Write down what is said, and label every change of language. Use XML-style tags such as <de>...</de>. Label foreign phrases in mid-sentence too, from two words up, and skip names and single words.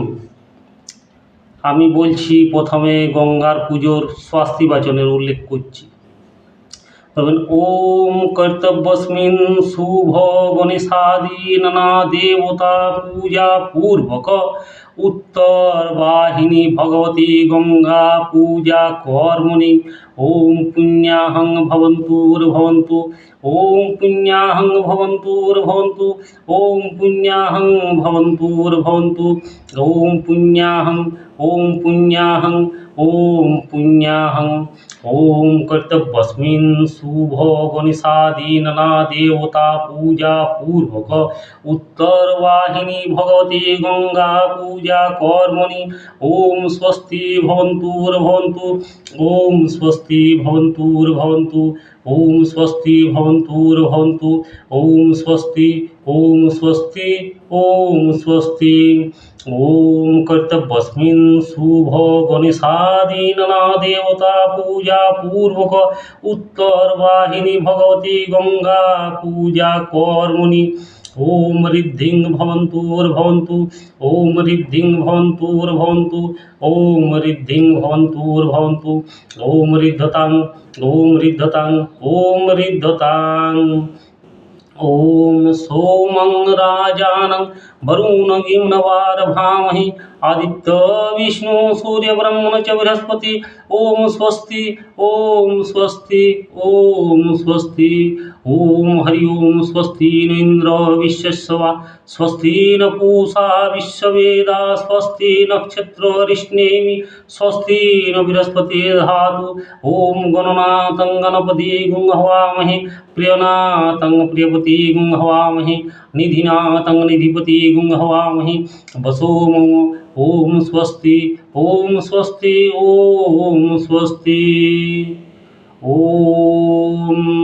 <bn>আমি বলছি প্রথমে গঙ্গার পুজোর স্বস্তি বাচনের উল্লেখ করছি।</bn> <sa>ওম কর্তব্যস্মিন শুভ গণেশাদি নানা দেবতা পূজা পূর্বক উত্তর বাহিনী ভগবতী গঙ্গা পূজা কর্মণি ওম পুণ্যাহং ভবন্তুর্ভবন্তু ওম পুণ্যাহং ভবন্তুর্ভবন্তু ওম পুণ্যাহং ভবন্তুর্ভবন্তু ওম পুণ্যাহং ওম পুণ্যাহং ওম পুণ্যাহং ওম কর্তব্যস্মিন শুভ গণেশাদি নানা দেবতা পূজা পূর্বক উত্তর বাহিনী ভগবতী গঙ্গা পূজা কর্মণি ওম স্বস্তি ভবন্তুর্ভবন্তু ওম স্বস্তি ভবন্তুর্ভবন্তু ওম স্বস্তি ভবন্তুর্ভবন্তু ওম স্বস্তি ওম স্বস্তি ওম স্বস্তি। ওম কর্তব্যস্মিন শুভ গণেশাদি নানা দেবতা পূজা পূর্বক উত্তর বাহিনী ভগবতী গঙ্গা পূজা কর্মণি ওম ঋদ্ধিং ভবন্তুর্ভবন্তু ওম ঋদ্ধিং ভবন্তুর্ভবন্তু ওম ঋদ্ধিং ভবন্তুর্ভবন্তু ওম ঋদ্ধতাং ওম ঋদ্ধতাং ওম ঋদ্ধতাং। ओम सोमं राजानं वरुणगिं नवारभामहि आदित्य विष्णु सूर्य ब्रह्मण च बृहस्पति ओम स्वस्ति ओम स्वस्ति ओम स्वस्ति। ओम हरि ओम स्वस्ति न इंद्र विश्वस्वा स्वस्ति न पूषा विश्ववेदा स्वस्ति नक्षत्र रिष्णेमि स्वस्ति न बृहस्पति धातु ओम गणनाथं गणपति गुं हवामहे प्रियनाथं प्रियपति गुं हवामहे निधिनाथं निधिपति गुं हवामहे वसो मम ओम स्वस्ति ओम स्वस्ति ओम स्वस्ति ओम।</sa>